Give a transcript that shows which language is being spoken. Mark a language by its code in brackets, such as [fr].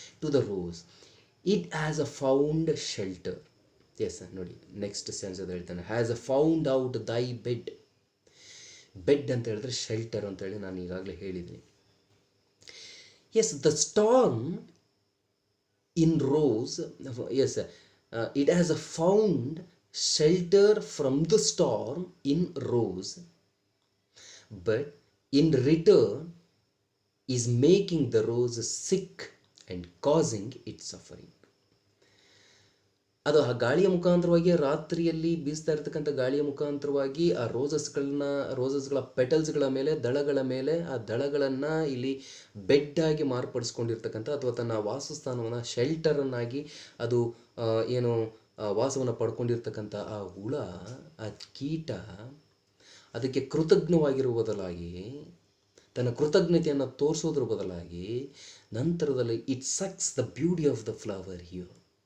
[en] To the rose it has a found shelter. Yes, [kn] ನೋಡಿ, [en] next sense [kn] ಅದು ಹೇಳ್ತಾನೆ, [en] Has a found out thy bed. [kn] Bed ಅಂತ ಹೇಳಿದ್ರೆ ಶೆಲ್ಟರ್ ಅಂತ ಹೇಳಿ ನಾನು ಈಗಾಗಲೇ ಹೇಳಿದ್ದೀನಿ. [en] Yes, the storm in rose, yes, it has found shelter from the storm in rose, but in return is making the rose sick and causing its suffering. [kn] ಅದು ಆ ಗಾಳಿಯ ಮುಖಾಂತರವಾಗಿ, ರಾತ್ರಿಯಲ್ಲಿ ಬೀಸ್ತಾ ಇರ್ತಕ್ಕಂಥ ಗಾಳಿಯ ಮುಖಾಂತರವಾಗಿ ಆ ರೋಸಸ್ಗಳ ಪೆಟಲ್ಸ್ಗಳ ಮೇಲೆ, ದಳಗಳ ಮೇಲೆ, ಆ ದಳಗಳನ್ನು ಇಲ್ಲಿ ಬೆಡ್ಡಾಗಿ ಮಾರ್ಪಡಿಸ್ಕೊಂಡಿರ್ತಕ್ಕಂಥ, ಅಥವಾ ತನ್ನ ವಾಸಸ್ಥಾನವನ್ನು ಶೆಲ್ಟರನ್ನಾಗಿ ಅದು ಏನು ವಾಸವನ್ನು ಪಡ್ಕೊಂಡಿರ್ತಕ್ಕಂಥ ಆ ಹುಳ, ಆ ಕೀಟ ಅದಕ್ಕೆ ಕೃತಜ್ಞವಾಗಿರುವ ಬದಲಾಗಿ, ತನ್ನ ಕೃತಜ್ಞತೆಯನ್ನು ತೋರಿಸೋದ್ರ ಬದಲಾಗಿ ನಂತರದಲ್ಲಿ [en] It sucks the beauty of the flower here.